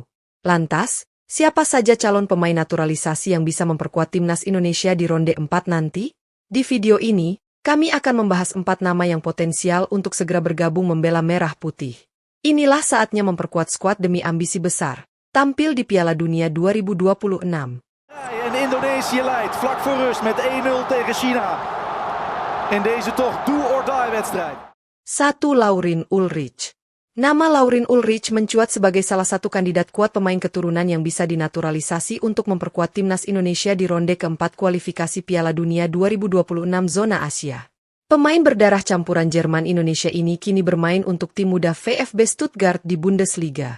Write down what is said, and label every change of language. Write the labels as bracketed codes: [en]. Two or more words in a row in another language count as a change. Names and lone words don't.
[id] Lantas, siapa saja calon pemain naturalisasi yang bisa memperkuat timnas Indonesia di ronde 4 nanti? Di video ini, kami akan membahas 4 nama yang potensial untuk segera bergabung membela Merah Putih. Inilah saatnya memperkuat skuad demi ambisi besar, tampil di Piala Dunia 2026. [nl] En Indonesië leidt vlak voor rust met 1-0 tegen China. In deze toch [en] do-or-die [nl] wedstrijd. [id] 1. Laurin Ulrich. Nama Laurin Ulrich mencuat sebagai salah satu kandidat kuat pemain keturunan yang bisa dinaturalisasi untuk memperkuat timnas Indonesia di ronde keempat kualifikasi Piala Dunia 2026 zona Asia. Pemain berdarah campuran Jerman Indonesia ini kini bermain untuk tim muda VfB Stuttgart di Bundesliga.